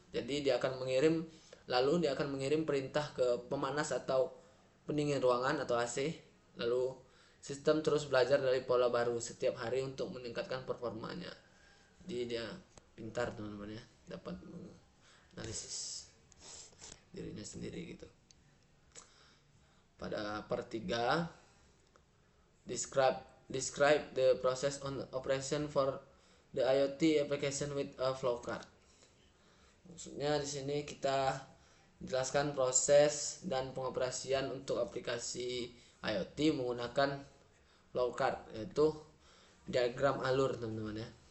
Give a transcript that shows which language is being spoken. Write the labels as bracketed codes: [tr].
[id] Jadi dia akan mengirim perintah ke pemanas atau pendingin ruangan atau AC. Lalu sistem terus belajar dari pola baru setiap hari untuk meningkatkan performanya. Jadi dia pintar teman-teman ya, dapat menganalisis dirinya sendiri gitu. Pada [en] part 3, describe the process on operation for the IoT application with a flowchart. [id] Maksudnya di sini kita jelaskan proses dan pengoperasian untuk aplikasi IoT menggunakan flowchart, yaitu diagram alur, teman-teman ya.